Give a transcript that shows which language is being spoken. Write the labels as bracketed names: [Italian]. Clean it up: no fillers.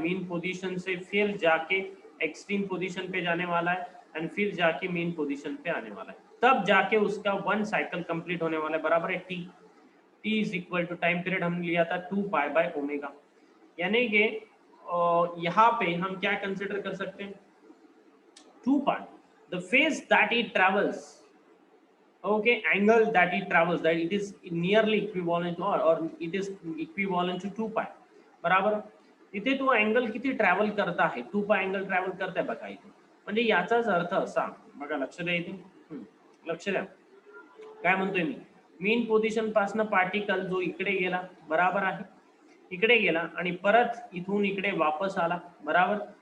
[Hindi] Mean position से फिर जाके एक्सट्रीम पोजीशन पे जाने वाला है, एंड फिर जाके मीन पोजीशन पे आने वाला है. तब जाके उसका वन साइकिल कंप्लीट होने वाला है बराबर है. T, T is equal to time period हमने लिया था 2 पाई बाय ओमेगा. यानी कि यहाँ पे हम क्या कंसिडर कर सकते हैं? [English] 2 पाई, the phase that it travels, okay, angle that it travels, that it is nearly equivalent to or it is equivalent to 2 pi बराबर. [Marathi] इथे तो अँगल किती ट्रॅव्हल करता आहे? 2 पाय अँगल ट्रॅव्हल करताय बघा इथे. म्हणजे याचाच अर्थ असा बघा, लक्ष द्या इथे, लक्ष द्या काय म्हणतोय मी. मीन पोझिशन पासून पार्टिकल जो इकडे गेला बराबर आहे, इकडे गेला आणि परत इथून इकडे वापस आला बराबर.